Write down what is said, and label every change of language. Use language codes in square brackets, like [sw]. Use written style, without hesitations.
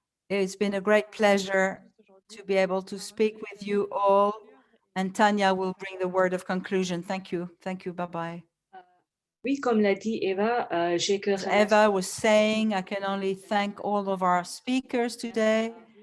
[en] It's been a great pleasure to be able to speak with you all, and Tanya will bring the word of conclusion. Thank you. Thank you. Bye-bye. [fr] Oui, comme l'a dit Eva, j'ai que [en] As Eva was saying, I can only thank all of our speakers today.